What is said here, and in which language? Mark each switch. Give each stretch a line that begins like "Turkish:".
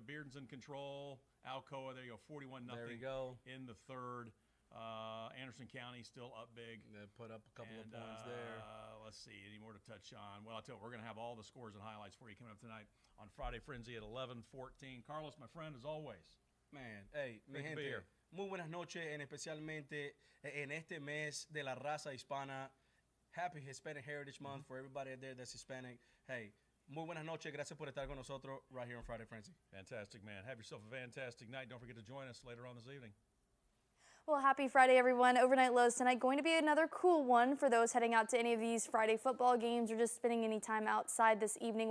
English: Bearden's in control. Alcoa, there you go, 41-0 there we go. In the third. Anderson County still up big. They put up a couple of points there. Let's see, any more to touch on? Well, I'll tell you, we're going to have all the scores and highlights for you coming up tonight on Friday Frenzy at 11:14. Carlos, my friend, as always. Man, hey,
Spanish: mi
English: Great to be
Spanish: gente,
English: here.
Spanish: muy buenas noches, en especialmente en este mes de la raza hispana.
English: Happy Hispanic Heritage Month for everybody out there that's Hispanic.
Spanish: Hey, muy buenas noches. Gracias por estar con nosotros
English: right here on Friday Frenzy. Fantastic, man. Have yourself a fantastic night. Don't forget to join us later on this evening. Well, happy Friday, everyone. Overnight lows tonight going to be another cool one for those heading out to any of these Friday football games or just spending any time outside this evening.